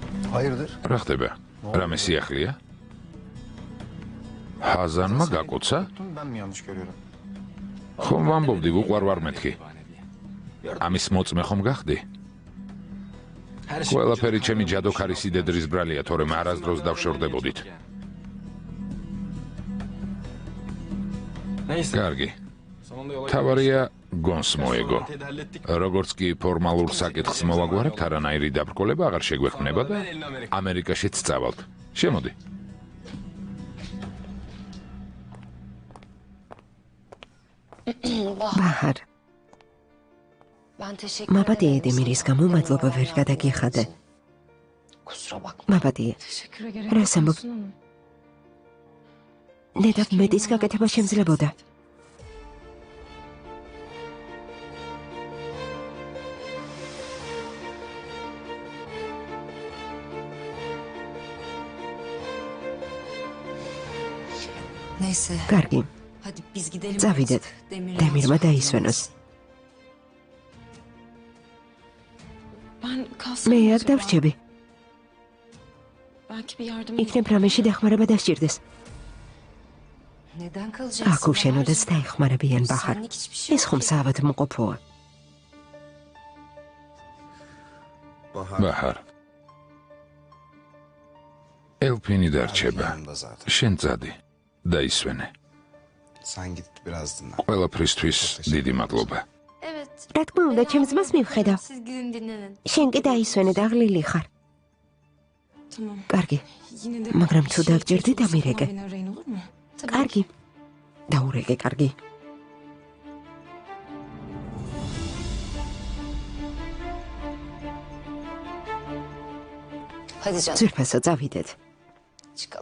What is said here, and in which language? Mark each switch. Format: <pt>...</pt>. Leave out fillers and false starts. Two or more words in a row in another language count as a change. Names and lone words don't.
<tr>Hayırdır?</tr> <ka>რა ხდება? რამე სიახლეა? ჰაზანმა გაკოცა?</ka> <tr>Ben mi yanlış görüyorum?</tr> <ka>ხომ ვამბობდი უყვარ ვარ მეთქი. ამის მოწმე ხომ გახდი?</ka> <tr>Her şey</tr> <ka>ყველაფერი ჩემი ჯადოქარი სიდედრის ბრალია, თორემ არასდროს დავშორდებოდით.</ka> <tr>Neyse.</tr> <ka>კარგი.</ka> <tr>Sonunda yola</tr> <ka>თავარია გონს მოეგო.</ka> <tr>Garantiyi de hallettik.</tr> <ka>როგორც კი ფორმალურ საკითხს მოვაგვარებთ, არანაირი დაბრკოლება აღარ შეგვექმნება და ამერიკაშიც წავალთ. შემოდი. ბაჰარ,</ka> <tr>Ben teşekkür</tr> <ka>მაბადია დემირის გამო მადლობა ვერ გადაგიხადე.</ka> <tr>Kusura bakma.</tr> <ka>მაბადია,</ka> <tr>Teşekküre gerek</tr> <ka>რას ამბობ?</ka> <tr>olsun ama.</tr> <ka>ნედავ მეტის გაკეთება შემძლებოდა.</ka> <tr>Neyse.</tr> <ka>კარგი,</ka> <tr>Hadi biz gidelim.</tr> <ka>წავიდეთ.</ka> <tr>artık. Demir</tr> <ka>დემირმა</ka> <tr>lazım.</tr> <ka>დაისვენოს.</ka> <tr>Ben kalsam</tr> <ka>მე</ka> <tr>mı</tr> <ka>არ</ka> <tr>acaba?</tr> <ka>დავრჩები.</ka> <tr>Belki bir yardım</tr> <ka>იქნებ რამეში დახმარება დასჭირდეს.</ka> <tr>Neden kalacaksın?</tr> <ka>აქ უშენოდაც დაიხმარებიან ბაჰარ.</ka> <tr>Senlik hiçbir şey</tr> <ka>ეს</ka> <tr>yok</tr> <ka>ხომ</ka> <tr>ki.</tr> <ka>საავადმყოფოა. ბაჰარ. ელფინი დარჩება.</ka> <tr>Yanımda zaten.</tr> <ka>შენ წადი. დაისვენე.</ka> <tr>Sen git biraz dinlen.</tr> <ka>ყველაფრისთვის დიდი მადლობა.</ka> <tr>Evet.</tr> <ka>რა თქმა უნდა, ჩემს მას მივხედავ.</ka> <tr>Siz gidin dinlenin.</tr> <ka>შენ კი დაისვენე და ღლილი ხარ.</ka> <tr>Tamam.</tr> <ka>კარგი,</ka> <tr>Yine de</tr> <ka>მაგრამ თუ</ka> <tr>bir şey</tr> <ka>დაგჭირდი,</ka> <tr>gerekirse</tr> <ka>დამირეკე.</ka> <tr>beni arayın, olur mu?</tr> <ka>კარგი. დაურეკე, კარგი.</ka> <tr>Hadi canım</tr> <ka>ძვირფასო, წავიდეთ.</ka> <tr>çıkalım.</tr>